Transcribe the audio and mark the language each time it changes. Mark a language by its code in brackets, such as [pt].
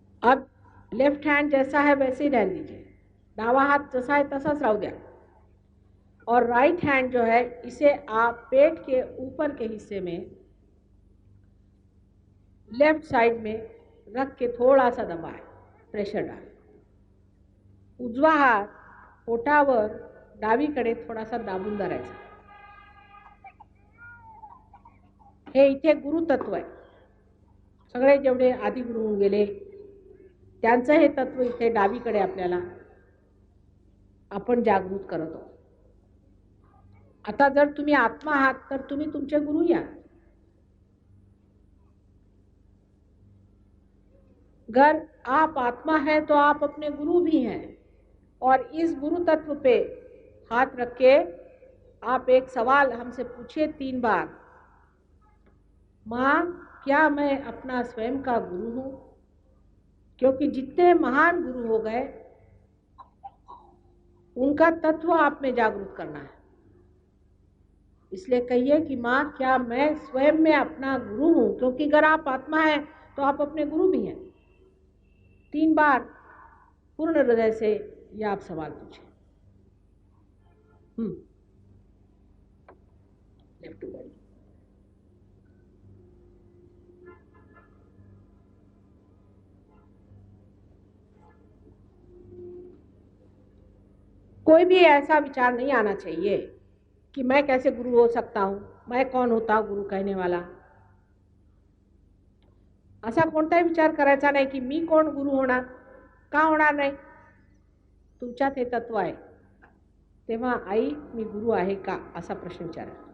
[hi] अब left hand जैसा है वैसे ही रहने दीजिए, [mr] डावा हाथ जैसा है तसाच राहू द्या. [hi] और राइट हैंड जो है इसे आप पेट के ऊपर के हिस्से में लेफ्ट साइड में रख के थोड़ा सा दबाएं, प्रेशर डालें. [mr] उजवा हात पोटावर डावीकडे थोडासा दाबून धरायचा. हे इथे गुरुतत्व आहे. सगळे जेवढे आधी गुरु होऊन गेले त्यांचं हे तत्व इथे डावीकडे आपल्याला आपण जागृत करत आहोत. आता जर तुम्ही आत्मा आहात तर तुम्ही तुमचे गुरु या. [hi] अगर आप आत्मा है तो आप अपने गुरु भी हैं. और इस गुरु तत्व पे हाथ रख के आप एक सवाल हमसे पूछिए 3 बार, माँ क्या मैं अपना स्वयं का गुरु हूँ? क्योंकि जितने महान गुरु हो गए उनका तत्व आप में जागृत करना है. इसलिए कहिए कि माँ क्या मैं स्वयं में अपना गुरु हूँ? क्योंकि अगर आप आत्मा हैं तो आप अपने गुरु भी हैं. 3 बार पूर्ण हृदय से ये आप सवाल पूछें. [en] Left to body. [hi] कोई भी ऐसा विचार नहीं आना चाहिए कि मैं कैसे गुरु हो सकता हूं, मैं कौन होता हूं गुरु कहने वाला. [mr] असा कोणताही विचार करायचा नाही की मी कोण गुरु होणार. का होणार नाही? तुमच्यात हे तत्व आहे. तेव्हा आई मी गुरु आहे का असा प्रश्न विचारा.